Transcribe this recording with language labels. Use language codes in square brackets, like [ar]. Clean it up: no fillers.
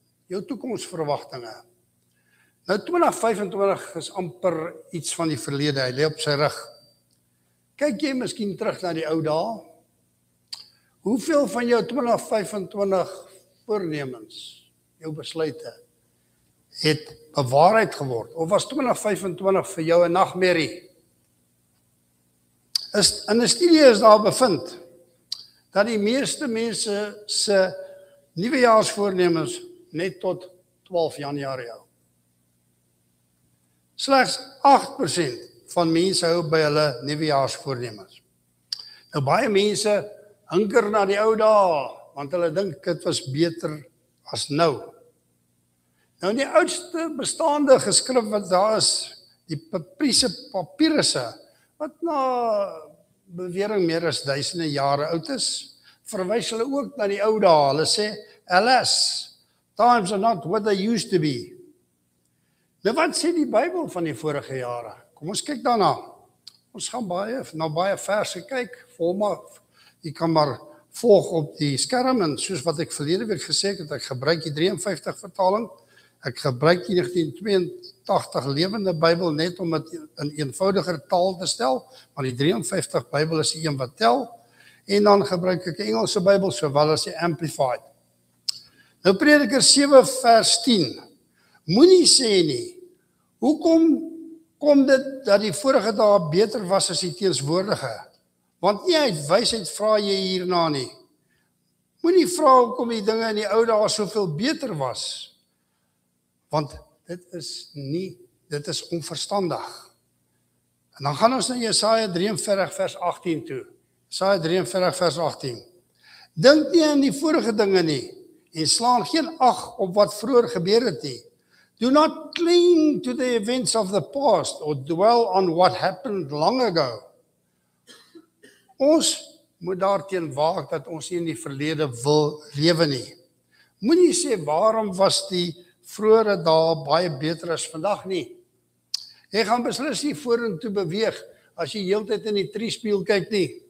[af] Jou toekomsverwagtinge. Nou 2025 is amper iets van die verlede, hy lê op sy rug. Kyk jy miskien terug na die ou dae? Hoeveel van jou 2025 voornemens, jou besluite, het bewaarheid geword? Of was 2025 vir jou 'n nagmerrie? In 'n studie is daar bevind dat die meeste mense se nuwejaarsvoornemens net tot 12 Januarie hou. Slegs 8% van mense hou by hulle nuwejaarsvoornemens. Nou baie mense hunker na die ou dae, want hulle dink dit was beter as nou. Nou die oudste bestaande geskrif wat daar is, die Papyrusse, wat na bewering meer as duisende jare oud is, verwys hulle ook na die ou dae. Hulle sê, [en] alas, times are not what they used to be. [af] Nou wat sê die Bybel van die vorige jare? Kom ons kyk daarna. Ons gaan baie verse kyk, jy kan maar volg op die skerm, en soos wat ek verlede week gesê het, ek gebruik die 53 vertaling, ek gebruik die 1982 lewende Bybel net om dit in eenvoudiger taal te stel, maar die 53 Bybel is die een wat tel, en dan gebruik ek die Engelse Bybel, sowel as die Amplified. Nou Prediker 7 vers 10, moenie sê nie, hoekom kom dit dat die vorige dae beter was as die teenswoordige? Want nie uit wysheid vra jy hierna nie. Moenie vra hoekom die dinge in die ou dae soveel beter was. Want dit is onverstandig. En dan gaan ons na Jesaja 43 vers 18 toe. Jesaja 43 vers 18. Dink nie aan die vorige dinge nie, en slaan geen ag op wat vroeër gebeur het nie. [en] Do not cling to the events of the past, or dwell on what happened long ago. [af] Ons moet daarteen waak dat ons nie in die verlede wil lewe nie. Moenie sê waarom was die vroegere dae baie beter as vandag nie. Jy gaan beslis nie vorentoe beweeg as jy heeltyd in die triespieël kyk nie.